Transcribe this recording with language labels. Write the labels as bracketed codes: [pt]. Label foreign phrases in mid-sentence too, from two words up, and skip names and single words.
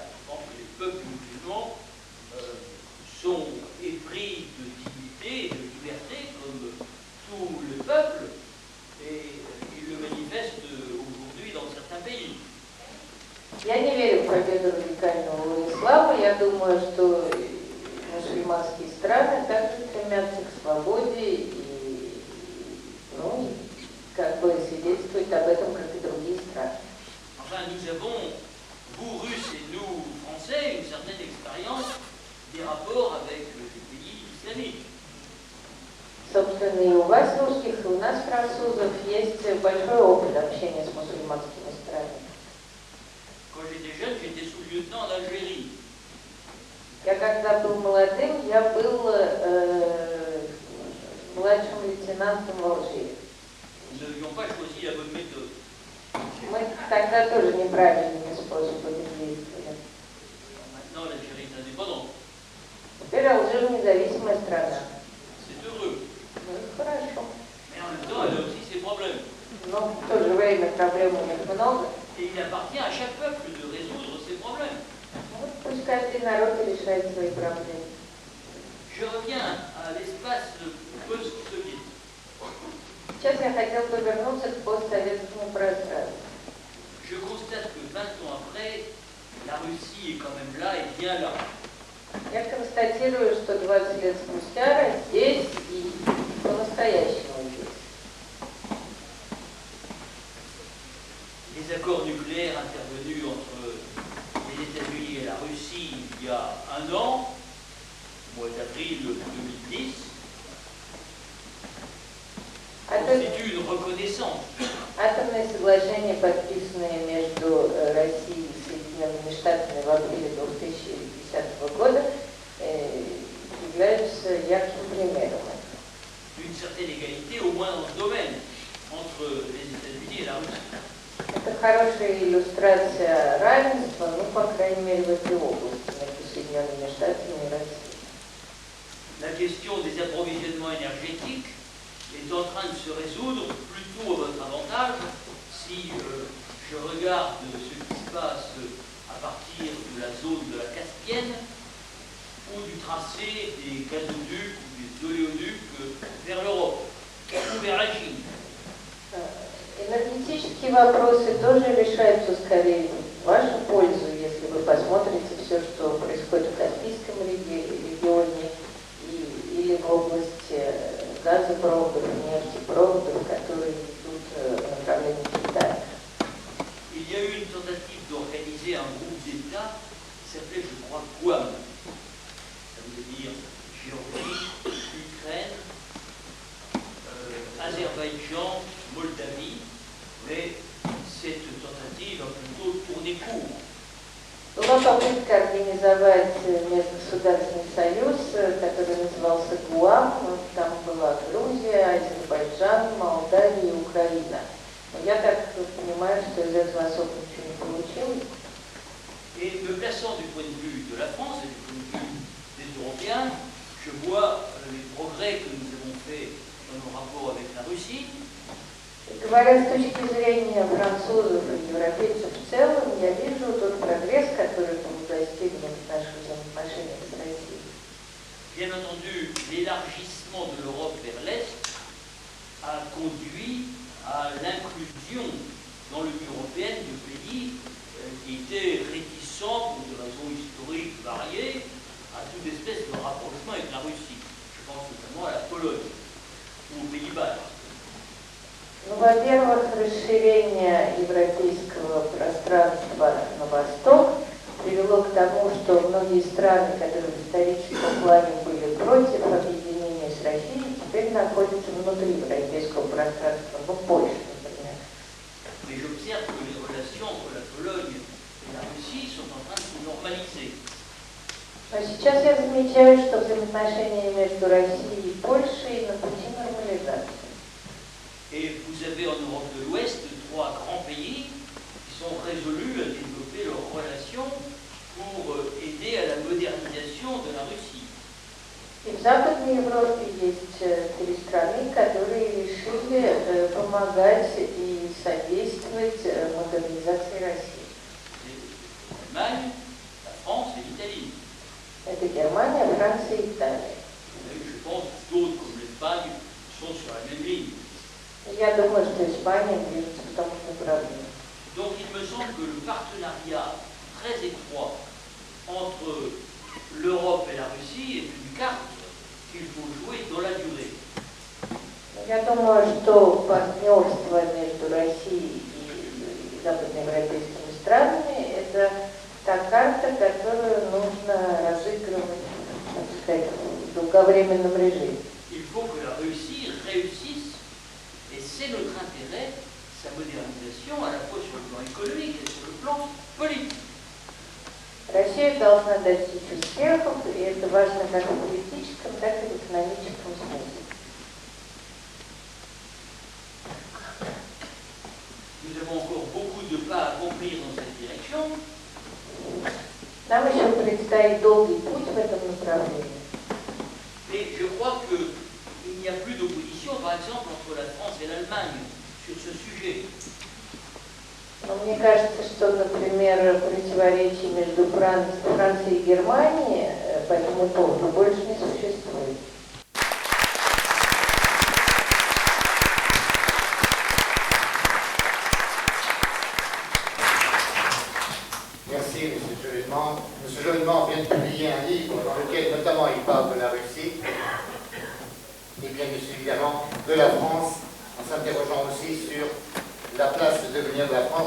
[fr] Je pense que les peuples musulmans sont épris de dignité et de liberté comme tout le peuple, et ils le manifestent aujourd'hui dans certains pays. [ru] Я не верю в победу радикального ислама. Я думаю, что мусульманские страны также стремятся к свободе и, ну, как бы свидетельствуют об этом, как и другие страны. [fr] Enfin, nous avons, vous Russes et nous Français, une certaine expérience des rapports avec les pays islamiques. [ru] Собственно, и у вас, русских, и у нас, французов, есть большой опыт общения с мусульманскими странами. [fr] Quand j'étais jeune, j'étais sous-lieutenant en Algérie. [ru] Я когда был молодым, я был младшим лейтенантом в Алжире. [fr] Nous n'avions pas choisi la bonne méthode. [ru] Мы тогда тоже неправильными способами действовали. [fr] Maintenant, l'Algérie est indépendante. [ru] Теперь Алжир независимая страна. [fr] C'est heureux. [ru] Ну, хорошо. [fr] Mais en même temps, elle a aussi ses problèmes. [ru] Но в то же время проблем у них много. [fr] Et il appartient à chaque peuple de résoudre ses problèmes. [ru] Вот пусть каждый народ решает свои проблемы. [fr] Je reviens à l'espace post-soviétique. [ru] Сейчас я хотел бы вернуться к постсоветскому пространству. [fr] Je constate que 20 ans après, la Russie est quand même là et bien là. [ru] Я констатирую, что 20 лет спустя здесь и по-настоящему здесь. [fr] Les accords nucléaires intervenus entre les États-Unis et la Russie il y a un an, au mois d'avril 2010, constituent une reconnaissance. [ru] Атомные соглашения, подписанные между Россией и Соединенными Штатами в апреле 2010 года, являются ярким примером. [fr] D'une certaine égalité, au moins dans ce domaine, entre les États-Unis et la Russie. [ru] Это хорошая иллюстрация равенства, ну, по крайней мере, в этой области, между Соединенными Штатами и Россией. [fr] La question des approvisionnements énergétiques est en train de se résoudre plutôt à votre avantage si je regarde ce qui se passe à partir de la zone de la Caspienne ou du tracé des gazoducs ou des oléoducs vers l'Europe ou vers la Chine. [ru] Энергетические вопросы тоже решаются скорее в вашу пользу, если вы посмотрите все, что происходит в Каспийском регионе или в области газопроводов, нефтепроводов, которые идут в направлении Китая. [fr] Il y a eu une tentative d'organiser un groupe d'États qui s'appelait, je crois, Guam. Ça veut dire Géorgie, Ukraine, Azerbaïdjan, Moldavie, mais cette tentative a plutôt tourné court. [ru] Была попытка организовать межгосударственный союз, который назывался ГУАМ. Там была Грузия, Азербайджан, Молдавия и Украина. Но я так понимаю, что из этого особо ничего не получилось. [fr] Et me plaçant du point de vue de la France et du point de vue des Européens, je vois les progrès que nous avons faits dans nos rapports avec la Russie. [ru] Говоря с точки зрения французов и европейцев в целом, я вижу тот прогресс, который был достигнут в наших взаимоотношениях с Россией. [fr] Bien entendu, l'élargissement de l'Europe vers l'Est a conduit à l'inclusion dans l'Union européenne de pays qui étaient réticents pour des raisons historiques variées à toute espèce de rapprochement avec la Russie. Je pense notamment à la Pologne ou aux Pays-Bas. [ru] Ну, во-первых, расширение европейского пространства на восток привело к тому, что многие страны, которые в историческом плане были против объединения с Россией, теперь находятся внутри европейского пространства, ну, Польша, например. [fr] Mais j'observe que les relations entre la Pologne et la Russie sont en train de se normaliser. [ru] Но сейчас я замечаю, что взаимоотношения между Россией и Польшей на пути нормализации. [fr] Et vous avez en Europe de l'Ouest 3 grands pays qui sont résolus à développer leurs relations pour aider à la modernisation de la Russie. [ru] И в Западной Европе есть 3 страны, которые решили помогать и содействовать модернизации России. [fr] L'Allemagne, la France et l'Italie. [ru] Это Германия, Франция и Италия. [fr] Je pense que d'autres comme l'Espagne sont sur la même ligne. [ru] Я думаю, что Испания движется в том же направлении. [fr] Donc il me semble que le partenariat très étroit entre l'Europe et la Russie est une carte qu'il faut jouer dans la durée. [ru] Я думаю, что партнерство между Россией и западноевропейскими странами – это та карта, которую нужно разыгрывать, так сказать, в долговременном режиме. [fr] Il faut que la Russie réussisse, et c'est notre intérêt, sa modernisation à la fois sur le plan économique et sur le plan politique. [ru] Россия должна достичь успехов, и это важно как в политическом, так и в экономическом смысле. [fr] Nous avons encore beaucoup de pas à accomplir dans cette direction. [ru] Нам еще предстоит долгий путь в этом направлении. [fr] Mais je crois qu'il n'y a plus d'opposition, par exemple, entre la France et l'Allemagne sur ce sujet. [ru] Но мне кажется, что, например, противоречий между Францией и Германией по этому поводу больше не существует. [fr] Merci, M. Jolinement. M. Jolinement vient de publier un livre dans lequel, notamment, il parle de la Russie et bien évidemment de la France, en s'interrogeant aussi sur la place de devenir de la France.